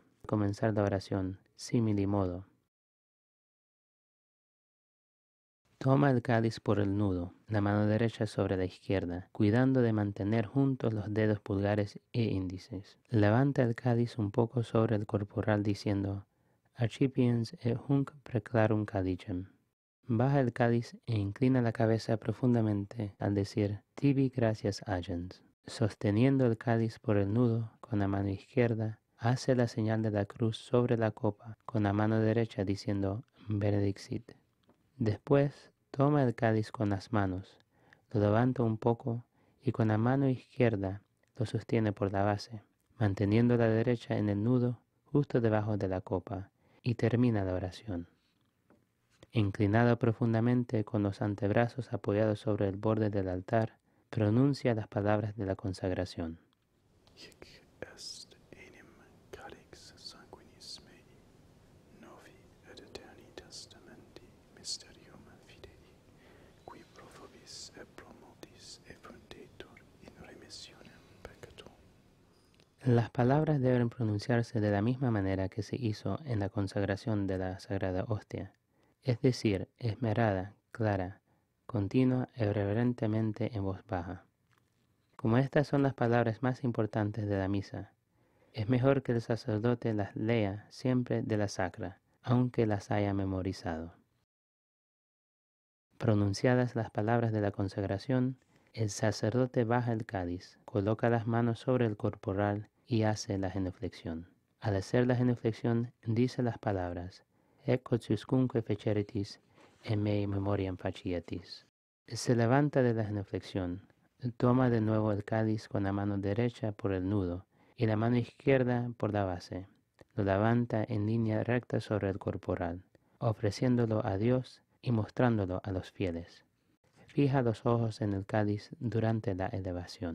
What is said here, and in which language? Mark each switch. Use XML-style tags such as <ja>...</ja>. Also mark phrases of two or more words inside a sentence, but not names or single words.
<es>Comenzar la oración</es> <la>simili modo.</la> <es>Toma el cáliz por el nudo, la mano derecha sobre la izquierda, cuidando de mantener juntos los dedos pulgares e índices. Levanta el cáliz un poco sobre el corporal diciendo,</es> <la>Accipiens et hunc preclarum calicem.</la> <es>Baja el cáliz e inclina la cabeza profundamente al decir,</es> <la>Tibi gracias agens.</la> <es>Sosteniendo el cáliz por el nudo con la mano izquierda, hace la señal de la cruz sobre la copa con la mano derecha diciendo, Benedixit. Después, toma el cáliz con las manos, lo levanta un poco y con la mano izquierda lo sostiene por la base, manteniendo la derecha en el nudo justo debajo de la copa, y termina la oración. Inclinado profundamente con los antebrazos apoyados sobre el borde del altar, pronuncia las palabras de la consagración.</es> <la>Hic est enim calix sanguinis mei, novi et eterni testamenti mysterium fidei, qui pro vobis et pro multis effundetur in remissionem peccatum.</la> <es>Las palabras deben pronunciarse de la misma manera que se hizo en la consagración de la Sagrada Hostia, es decir, esmerada, clara, continua e reverentemente en voz baja. Como estas son las palabras más importantes de la misa, es mejor que el sacerdote las lea siempre de la sacra, aunque las haya memorizado. Pronunciadas las palabras de la consagración, el sacerdote baja el cáliz, coloca las manos sobre el corporal y hace la genuflexión. Al hacer la genuflexión, dice las palabras,</es> <la>Ec quod feceritis, en mei memoriam facietis.</la> <es>Se levanta de la genuflexión, toma de nuevo el cáliz con la mano derecha por el nudo y la mano izquierda por la base. Lo levanta en línea recta sobre el corporal, ofreciéndolo a Dios y mostrándolo a los fieles. Fija los ojos en el cáliz durante la elevación.</es>